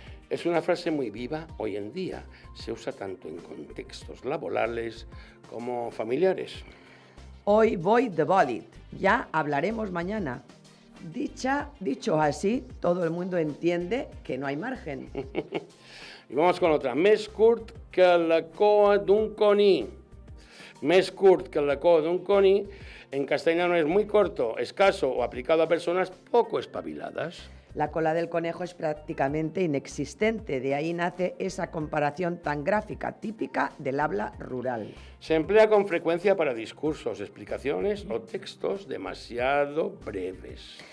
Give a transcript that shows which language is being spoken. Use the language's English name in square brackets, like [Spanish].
[Spanish] Es una frase muy viva hoy en día. Se usa tanto en contextos laborales como familiares. Hoy voy [Catalan] de bòlit, [Spanish] ya hablaremos mañana. Dicho así, todo el mundo entiende que no hay margen. Y vamos con otra. [Catalan] Més curt que la coa d'un coní. Més curt que la coa d'un coní, [Spanish] en castellano es muy corto, escaso o aplicado a personas poco espabiladas. La cola del conejo es prácticamente inexistente, de ahí nace esa comparación tan gráfica, típica del habla rural. Se emplea con frecuencia para discursos, explicaciones o textos demasiado breves.